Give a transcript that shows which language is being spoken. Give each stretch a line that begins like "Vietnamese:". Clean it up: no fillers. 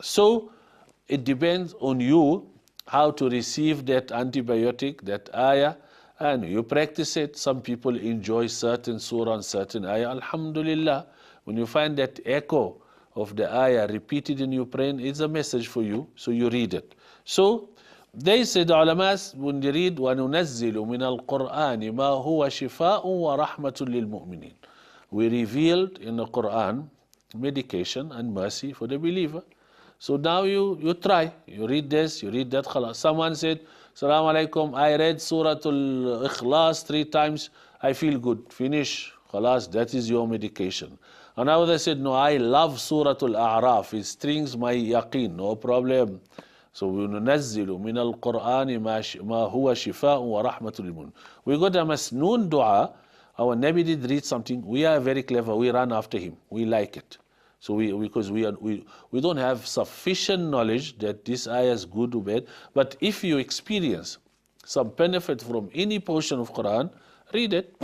English: So it depends on you how to receive that antibiotic, that ayah, and you practice it. Some people enjoy certain surah and certain ayah. Alhamdulillah, when you find that echo of the ayah repeated in your brain, it's a message for you, so you read it. So they said, ulamas, when they read,
Arabic: وَنُنَزِّلُ مِنَ الْقُرْآنِ مَا هُوَ شِفَاءٌ وَرَحْمَةٌ لِلْمُؤْمِنِينَ.
English: We revealed in the Quran medication and mercy for the believer. So now you try, you read this, you read that. Khalas. Someone said, Assalamu alaikum, I read Surah Al-Ikhlas 3 times, I feel good. Finish. Khalas, that is your medication. Another said, no, I love Surah Al-A'raf. It strings my yaqeen, no problem. So we
Arabic: ننزل من القرآن ما هو شفاء ورحمة للمؤمنين.
English: We got a masnoon dua. Our Nabi did read something. We are very clever. We run after him. We like it. So because we don't have sufficient knowledge that this ayah is good or bad. But if you experience some benefit from any portion of Quran, read it.